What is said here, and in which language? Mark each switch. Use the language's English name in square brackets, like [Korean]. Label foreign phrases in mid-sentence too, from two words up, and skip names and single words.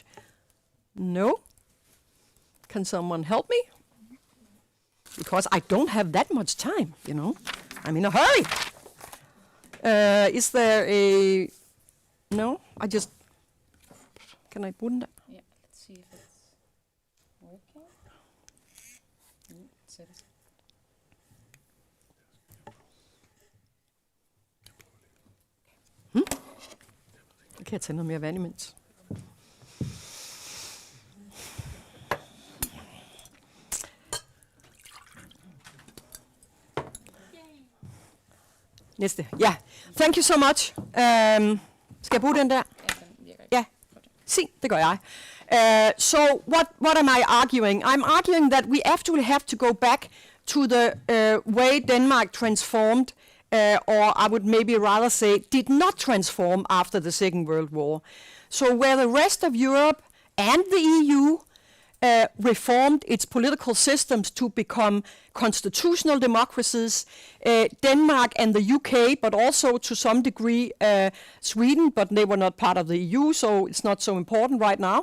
[English] No? Can someone help me? Because I don't have that much time, you know. I'm in a hurry. Is there a... No? Can I put that? Yeah, let's see if it's working. [Danish] Jeg kan tage noget mere vand imens. Næste. Ja. [English] Thank you so much. [Danish] Skal jeg bruge den der? Ja. Se, det gør jeg. [English] So what am I arguing? I'm arguing that we actually have to go back to the way Denmark transformed, or I would maybe rather say did not transform after the Second World War. So where the rest of Europe and the EU reformed its political systems to become constitutional democracies, Denmark and the UK, but also to some degree Sweden, but they were not part of the EU, so it's not so important right now.